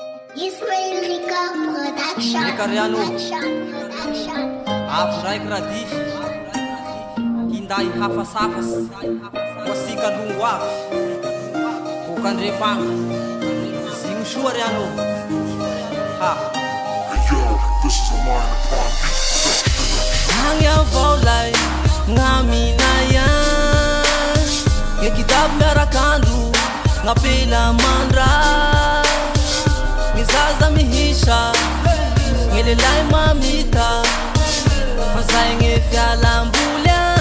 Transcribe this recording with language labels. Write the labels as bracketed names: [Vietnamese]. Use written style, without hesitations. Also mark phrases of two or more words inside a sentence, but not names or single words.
[Malagasy] Israelika Production. Ekariano. Production. Avy raiky raha dihy hinday hafasafasy ho asika longo avy bokandrefagna zigny soa ry anô ha [English] This is a line upon beat. [Malagasy] agny avao lay gn'amina yan gny kitabu miarakandro gn'apela mandra gny zaza mihisa gny lelay mamita fa zay gny fialamboly